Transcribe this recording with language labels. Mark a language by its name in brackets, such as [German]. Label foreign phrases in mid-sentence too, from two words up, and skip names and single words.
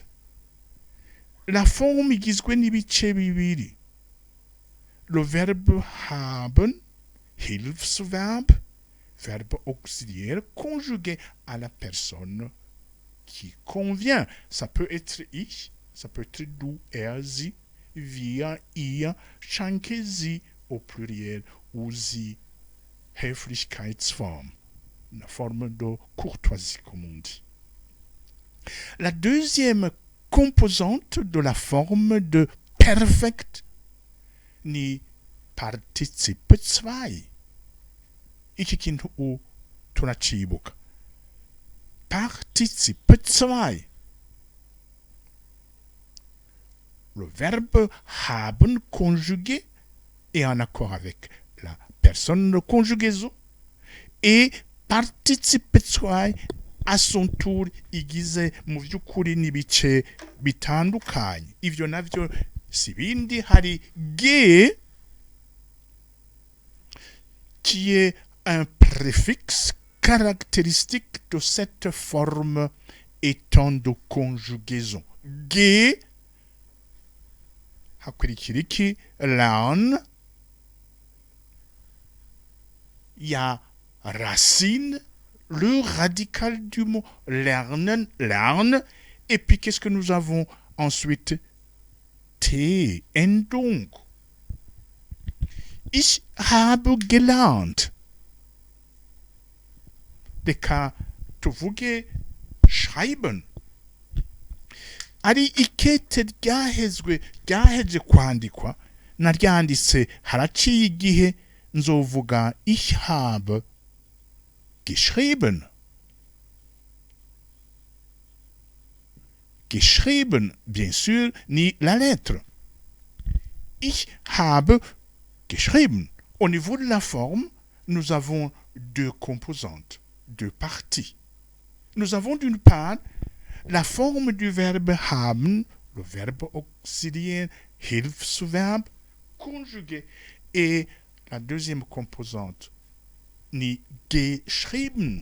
[French] La forme [Rundi] igizwe n'ibice bibiri. [French] Le verbe haben, Hilfsverb, verbe auxiliaire conjugué à la personne qui convient. Ça peut être ich, ça peut être [German] du, er, sie, wir, ihr, [French] schanke, sie au pluriel, ou [German] sie, Höflichkeitsform, [French] une forme de courtoisie, comme on dit. La deuxième composante de la forme de perfect ni participe 2. [Rundi] Iki kintu u tunacibuka. [French] Participe 2. Le verbe haben conjugué est en accord avec la personne de conjugaison, et participe 2 à son tour [Rundi] igize mu by'ukuri n'ibice bitandukanye. Ivyo navyo sibindi, hari [French] ge qui est un préfixe caractéristique de cette forme étant de conjugaison. [Rundi] Ge hakurikira iki? [French] Lern, ya racine, le radical du mot lernen, lerne, et puis qu'est-ce que nous avons ensuite? [German] T, Endung. Ich habe gelernt. [Rundi] Reka tuvuge schreiben. Ari ikete ryaheje kwandikwa, naryanditse haraciye igihe nzovuga [German] ich habe geschrieben. Geschrieben, [French] bien sûr, ni la lettre. [German] Ich habe geschrieben. [French] Au niveau de la forme, nous avons deux composantes, deux parties. Nous avons d'une part la forme du verbe haben, le verbe auxiliaire, Hilfsverb, conjugué, et la deuxième composante, ni geschrieben.